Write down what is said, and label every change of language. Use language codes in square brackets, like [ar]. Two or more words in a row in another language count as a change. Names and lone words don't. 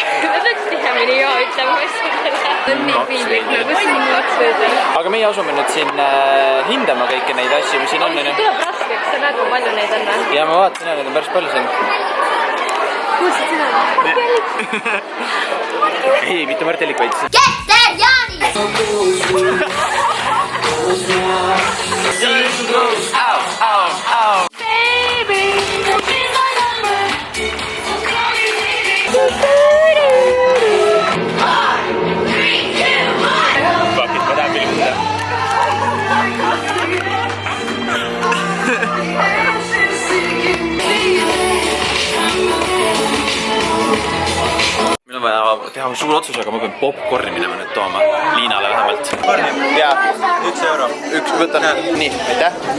[et] Me peaks tihemini jaa ütlema asjadele. On nii piinlik, nagu siin kaks võidel. Aga meie asume nüüd siin hindama kõiki neid asju, mis siin on. See tuleb raskeks, sa näed, kui palju neid on. Ja ma vaatasin, neid on päris palju siin. Kuulsid sina? Ei, mitte Mart Hellik, vaid see. Kester Jaanis! Baby! [en] Fuck it, [et] ma tahan filmida. Meil on vaja teha suur otsus, aga ma pean popcorni minema nüüd tooma Liinale vähemalt. Jaa, 1 euro. Üks, võtan. Nii, aitäh.